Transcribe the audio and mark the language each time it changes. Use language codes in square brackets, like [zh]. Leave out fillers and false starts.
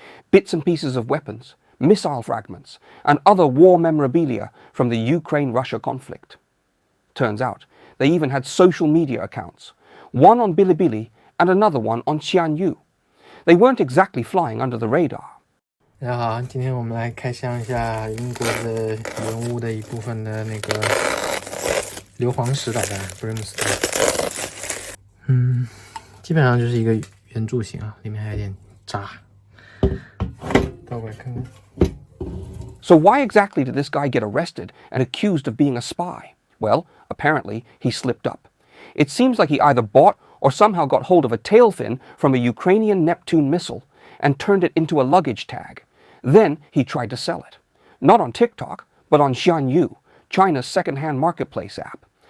[en] Bits and pieces of weapons, missile fragments, and other war memorabilia from the Ukraine-Russia conflict. Turns out, they even had social media accounts, one on Bilibili and another one on Xianyu. They weren't exactly flying under the radar. [zh] 大家好，今天我们来开箱一下英国的文物的一部分的那个硫磺石导弹 brimstone。基本上就是一个圆柱形啊，里面还有点渣。倒过来看看。 [en] So why exactly did this guy get arrested and accused of being a spy? Well, apparently he slipped up. It seems like he either bought or somehow got hold of a tail fin from a Ukrainian Neptune missile and turned it into a luggage tag. Then he tried to sell it. Not on TikTok, but on Xianyu, China's second-hand marketplace app.